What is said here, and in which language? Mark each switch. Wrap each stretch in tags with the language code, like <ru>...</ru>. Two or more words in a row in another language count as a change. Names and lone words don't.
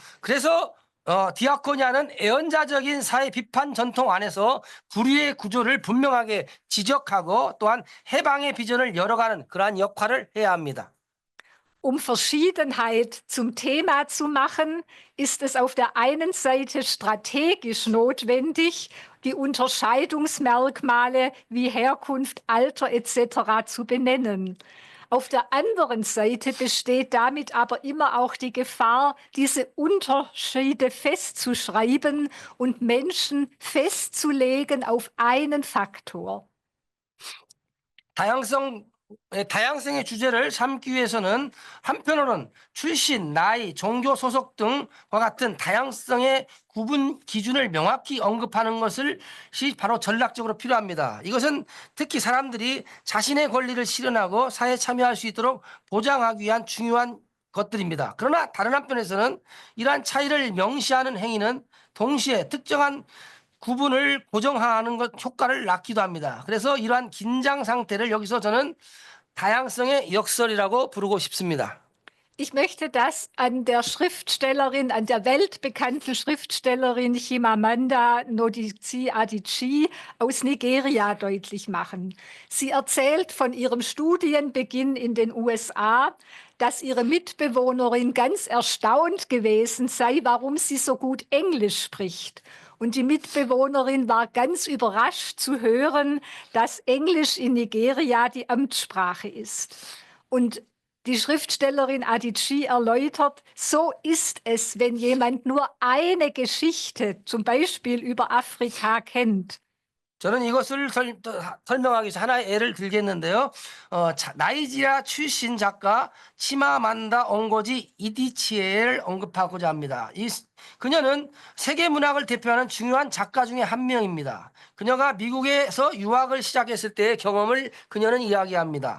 <ko>그래서 디아코니아는 애언자적인 사회 비판 전통 안에서 불의의 구조를 분명하게 지적하고 또한 해방의 비전을 열어가는 그러한 역할을 해야 합니다.</ko> <de>Verschiedenheit zum Thema zu machen, ist es auf der einen Seite strategisch notwendig, die Unterscheidungsmerkmale wie Herkunft, Alter etc. zu benennen. Auf der anderen Seite besteht damit aber immer auch die Gefahr, diese Unterschiede festzuschreiben und Menschen festzulegen auf einen Faktor.</de> <ko>다양성의 주제를 삼기 위해서는 한편으로는 출신, 나이, 종교 소속 등과 같은 다양성의 구분 기준을 명확히 언급하는 것이 바로 전략적으로 필요합니다. 이것은 특히 사람들이 자신의 권리를 실현하고 사회에 참여할 수 있도록 보장하기 위한 중요한 것들입니다. 그러나 다른 한편에서는 이러한 차이를 명시하는 행위는 동시에 특정한 구분을 고정하는 것 효과를 낳기도 합니다. 그래서 이러한 긴장 상태를 여기서 저는 다양성의 역설이라고 부르고 싶습니다.</ko> <de>Ich möchte das an der Schriftstellerin, an der weltbekannten Schriftstellerin Chimamanda Ngozi Adichie aus Nigeria deutlich machen. Sie erzählt von ihrem Studienbeginn in den USA, dass ihre Mitbewohnerin ganz erstaunt gewesen sei, warum sie so gut Englisch spricht. Und die Mitbewohnerin war ganz überrascht zu hören, dass Englisch in Nigeria die Amtssprache ist. Und die Schriftstellerin Adichie erläutert, so ist es, wenn jemand nur eine Geschichte, zum Beispiel über Afrika, kennt.</de> <ko>저는 이것을 설명하기 위해서 하나의 예를 들겠는데요. 나이지리아 출신 작가 치마만다 옹고지 이디치에를 언급하고자 합니다. 그녀는 세계 문학을 대표하는 중요한 작가 중에 한 명입니다. 그녀가 미국에서 유학을 시작했을 때의 경험을 그녀는 이야기합니다.</ko>